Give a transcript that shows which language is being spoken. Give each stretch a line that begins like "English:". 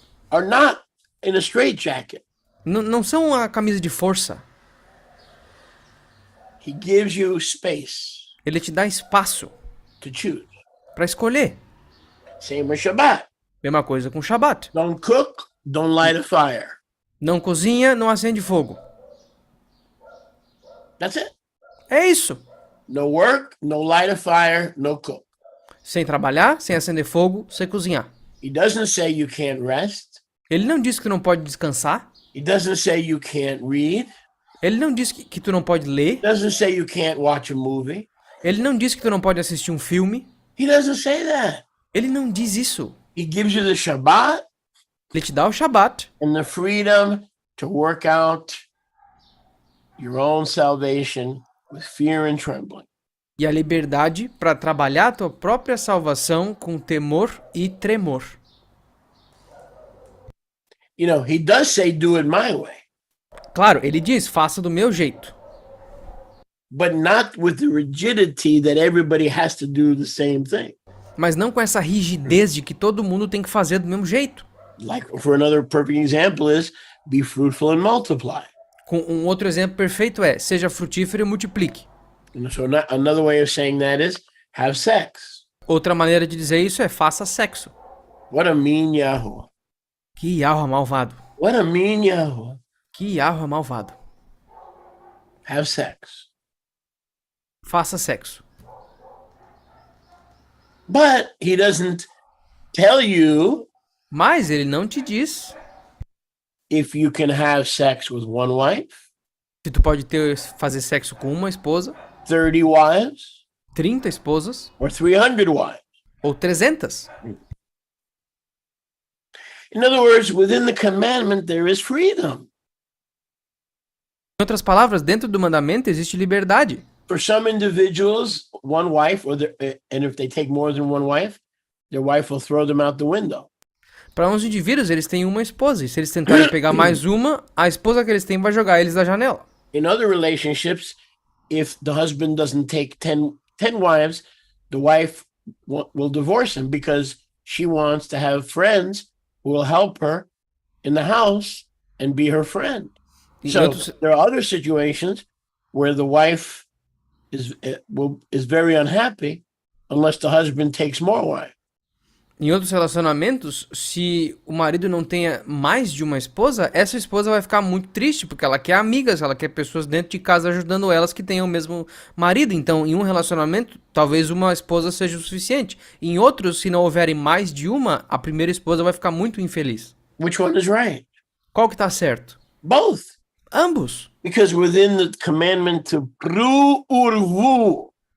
English: are not in a straitjacket.
Portuguese: Não são a camisa de força.
English: He gives you space
Portuguese: Ele te dá espaço
English: to choose.
Portuguese: para escolher.
English: Same with Shabbat.
Portuguese: Mesma coisa com Shabat.
English: Don't cook, don't light a fire.
Portuguese: Não cozinha, não acende fogo.
English: That's it.
Portuguese: É isso.
English: No work, no light a fire, no cook.
Portuguese: Sem trabalhar, sem acender fogo, sem cozinhar.
English: He doesn't say you can't rest.
Portuguese: Ele não diz que tu não pode descansar.
English: He doesn't say you can't read.
Portuguese: Ele não diz que tu não pode ler.
English: He doesn't say you can't watch a movie.
Portuguese: Ele não diz que tu não pode assistir um filme.
English: He doesn't say that.
Portuguese: Ele não diz isso.
English: He gives you the Shabbat
Portuguese: Ele te dá o Shabat
English: and the freedom to work out your own salvation with fear and trembling.
Portuguese: e a liberdade para trabalhar a tua própria salvação com temor e tremor.
English: You know, he does say, do it my way.
Portuguese: Claro, ele diz, faça do meu jeito.
English: But not with the rigidity that everybody has to do the same thing.
Portuguese: Mas não com essa rigidez de que todo mundo tem que fazer do mesmo jeito.
English: Like, for another perfect example is, be fruitful and multiply.
Portuguese: Com um outro exemplo perfeito é, seja frutífero e multiplique.
English: And so another way of saying that is, have sex.
Portuguese: Outra maneira de dizer isso é, faça sexo.
English: What a mean Yahoo.
Portuguese: Que Yahweh malvado.
English: What a mean Yahoo.
Portuguese: Que Yahweh malvado.
English: Have sex.
Portuguese: Faça sexo.
English: But he doesn't tell you
Portuguese: Mas ele não te diz
English: if you can have sex with one wife,
Portuguese: se tu pode fazer sexo com uma esposa,
English: 30 wives,
Portuguese: 30 esposas
English: or 300 wives.
Portuguese: ou 300.
English: In other words, within the commandment, there is freedom.
Portuguese: Em outras palavras, dentro do mandamento existe liberdade.
English: For some individuals, one wife, and if they take more than one wife, their wife will throw them out the window.
Portuguese: Para uns indivíduos, eles têm uma esposa, e se eles tentarem pegar mais uma, a esposa que eles têm vai jogar eles da janela.
English: In other relationships, if the husband doesn't take 10 wives, the wife will divorce him because she wants to have friends who will help her in the house and be her friend. So there are other situations where the wife is very unhappy unless the husband takes more wives.
Portuguese: Em outros relacionamentos, se o marido não tenha mais de uma esposa, essa esposa vai ficar muito triste, porque ela quer amigas, ela quer pessoas dentro de casa ajudando elas que tenham o mesmo marido. Então, em um relacionamento, talvez uma esposa seja o suficiente. Em outros, se não houverem mais de uma, a primeira esposa vai ficar muito infeliz.
English: Which one is right?
Portuguese: Qual que tá certo?
English: Both.
Portuguese: Ambos.
English: Because within the commandment to pru urvu,